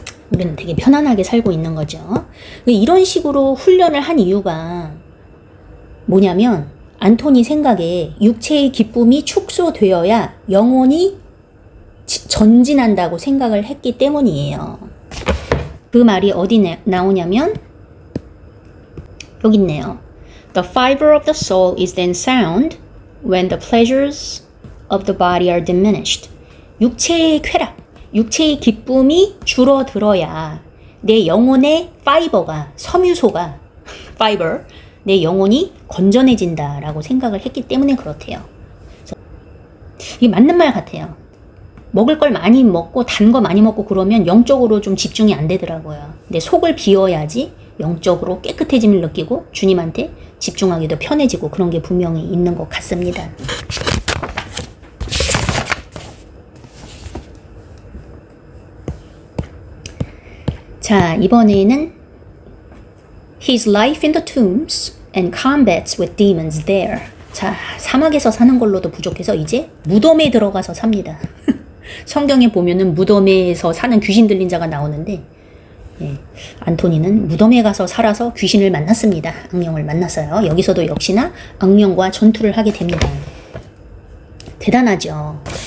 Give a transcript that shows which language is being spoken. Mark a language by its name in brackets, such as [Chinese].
[Korean] 우리는 되게 편안하게 살고 있는 거죠. 이런 식으로 훈련을 한 이유가 뭐냐면 안토니 생각에 육체의 기쁨이 축소되어야 영혼이 전진한다고 생각을 했기 때문이에요. 그 말이 어디 나오냐면 여기 있네요. [English] The fiber of the soul is then sound when the pleasures of the body are diminished. [Korean] 육체의 쾌락, 육체의 기쁨이 줄어들어야 내 영혼의 파이버가, 섬유소가, fiber, 내 영혼이 건전해진다라고 생각을 했기 때문에 그렇대요. 이게 맞는 말 같아요. 먹을 걸 많이 먹고 단 거 많이 먹고 그러면 영적으로 좀 집중이 안 되더라고요. 내 속을 비워야지 영적으로 깨끗해짐을 느끼고 주님한테 집중하기도 편해지고 그런 게 분명히 있는 것 같습니다. 자, 이번에는 [English] His life in the tombs and combats with demons there. [Korean] 자, 사막에서 사는 걸로도 부족해서 이제 무덤에 들어가서 삽니다. 성경에 보면은 무덤에서 사는 귀신 들린 자가 나오는데 안토니는 무덤에 가서 살아서 귀신을 만났습니다. 악령을 만났어요. 여기서도 역시나 악령과 전투를 하게 됩니다. 대단하죠.